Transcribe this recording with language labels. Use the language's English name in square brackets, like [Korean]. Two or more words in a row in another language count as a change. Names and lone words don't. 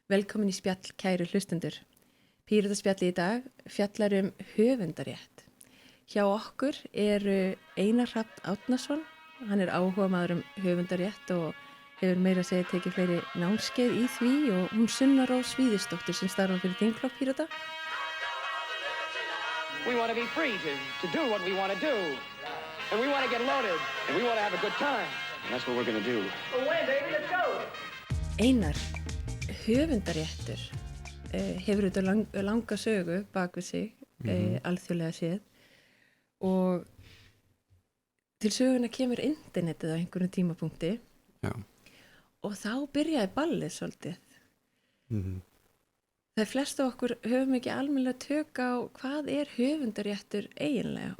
[Icelandic] Velkomin í spjall, kæru hlustendur. Pírataspjalli í dag fjallar höfundarétt. Hjá okkur eru Einar Hrafn Árnason, hann áhugamaður höfundarétt og hefur meira að segja tekið fleiri námskeið í því og hún Sunna Rós Víðisdóttir sem starfar fyrir þingflokk Pírata. [English] We want to be free to do what we want to do. And we want to get loaded. And we want to have a good time. And that's what we're going to do. Well, wait, baby, let's go. [Icelandic] Einar, höfundaréttur hefur þetta langa sögu bak við sig, alþjóðlega séð og til söguna kemur internetið á einhverjum tímapunkti. Já. Og þá byrjaði ballið svolítið. Það flest af okkur höfum ekki almennilega tök á hvað höfundaréttur eiginlega.